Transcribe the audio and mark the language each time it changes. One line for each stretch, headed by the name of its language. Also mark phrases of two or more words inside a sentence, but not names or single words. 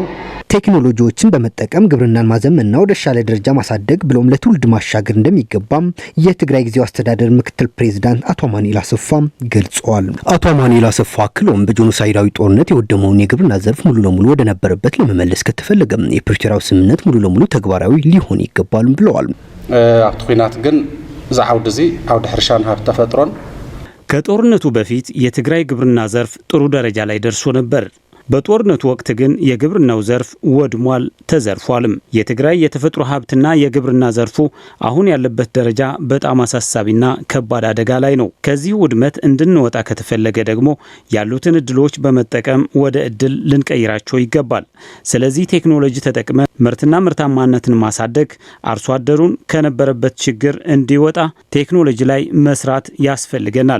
Amharic: ቴክኖሎጂዎችን በመጠቀም ግብርናን ማዘመንና ወደ ተሻለ ደረጃ ማሳደግ ብሎም ለትውልድ ማሻገር እንደሚገባም የትግራይ ጊዜያዊ አስተዳደር ምክትል ፕሬዝዳንት አቶ አማኑኤል አሰፋ ገልጸዋል። አቶ አማኑኤል አሰፋ አክለውም በጄኖሳይዳዊ ጦርነት የወደመውን የግብርና ዘርፍ ሙሉ ለሙሉ ወደ ነበረበት ለመመለስ ከተፈለገ የፕሪቶሪያው ስምምነት ሙሉ ለሙሉ ተግባራዊ ሊሆን ይገባል ብለዋል።
Tigrinya: ኣብቲ ኩናት ግን እዛ ዓውዲ እዚ ዓውዲ ሕርሻን ሃብቲ ተፈጥሮን
Amharic: ከጦርነቱ በፊት የትግራይ ግብርና ዘርፍ ጥሩ ደረጃ ላይ ደርሶ ነበር። በጦርነቱ ወቅት ግን የግብርናው ዘርፍ ወድሟል፣ ተዘርፏልም። የትግራይ የተፈጥሮ ሀብትና የግብርና ዘርፉ አሁን ያለበት ደረጃ በጣም አሳሳቢና ከባድ አደጋ ላይ ነው። ከዚህ ውድመት እንድንወጣ ከተፈለገ ደግሞ ያሉትን እድሎች በመጠቀም ወደ እድል ልንቀይራቸው ይገባል። ስለዚህ ቴክኖሎጂ ተጠቅመን ምርትና ምርታማነትን ማሳደግ፣ አርሶ አደሩን ከነበረበት ችግር እንዲወጣ ቴክኖሎጂ ላይ መስራት ያስፈልገናል።